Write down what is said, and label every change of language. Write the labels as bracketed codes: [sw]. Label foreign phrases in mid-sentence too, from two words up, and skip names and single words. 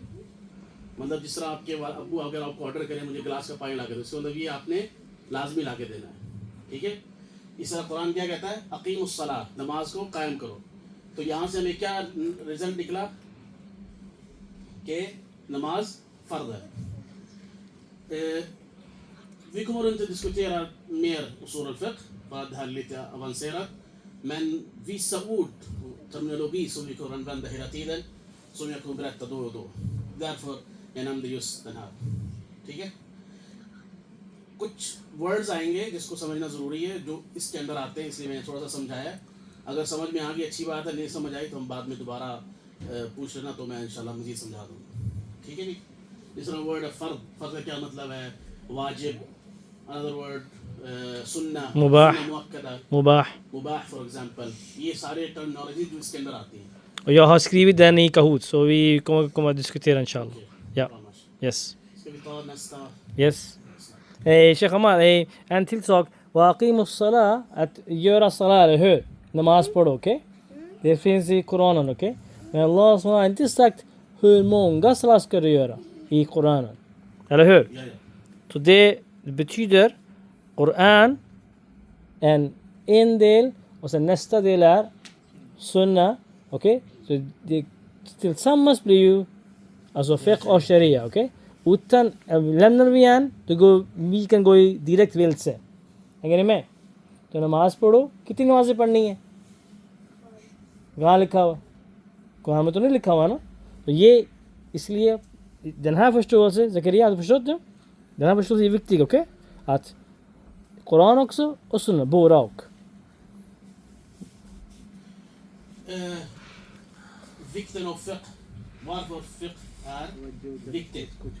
[ur] مطلب جس طرح آپ کے ابو اگر آپ کو آرڈر کریں مجھے گلاس کا پانی لا کے دو، اس کا مطلب یہ آپ نے لازمی لا کے دینا ہے، ٹھیک ہے. اس طرح قرآن کیا کہتا ہے، اقیموا الصلاۃ، نماز کو قائم کرو. تو یہاں سے ہمیں کیا رزلٹ نکلا کہ نماز فرض ہے. [sv] Vi kommer inte diskutera mer [ar] أصول الفقه, [sv] bara det här lite avancerat. Men vissa ord och terminologi som vi kommer använda hela tiden, som jag kommer berätta då och då. Därför jag nämnde just den här. [ur] ٹھیک ہے? کچھ ورڈز آئیں گے جس کو سمجھنا ضروری ہے، جو اس کے اندر آتے ہیں، اس لیے میں نے تھوڑا سا سمجھایا. اگر سمجھ میں آ گئی اچھی بات ہے، نہیں سمجھ آئی تو ہم بعد میں دوبارہ پوچھ لینا، تو میں ان شاء اللہ مزید سمجھا دوں گا، ٹھیک ہے جی. جس طرح ورڈ ہے فرض، فرض کا کیا مطلب ہے، واجب, [en] another word [ur] सुन्ना, मुबाह, मुअक्कदा, मुबाह. [en] for example, [ur] یہ سارے ٹرمینالوجی جو اس کے اندر آتی ہیں. [sv] Och jag har skrivit den i Kahoot, så vi kommer att diskutera inshallah. Ja. Yes. Ska vi ta nästa? Yes. Sheikh Amal, en till sak. [ar] وأقيموا الصلاة, [sv] att göra salah, eller hur? Namaz pådå, okej? Det finns i Koranen, okej? Men Allah har inte sagt hur många salah ska du göra i Koranen. Eller hur? Ja, ja. Så det betyder Koran, en del, och sen nästa del är sunna, okej? Så det tillsammans blir ju alltså fiqh och sharia, okej? Utan lämnar vi igen, då vi kan gå i direkt vilse. Hänger ni med? [ur] تو نماز پڑھو، کتنی نمازیں پڑھنی ہے? کہاں لکھا ہوا? قرآن میں تو نہیں لکھا ہوا نا. تو یہ اس لیے [sv] den här förståelsen, Zakaria, har du förstått det? Den här förståelsen är viktig, okej? Att Koran också och sunna, båda och. Vikten av fiqh, varför fiqh är viktigt.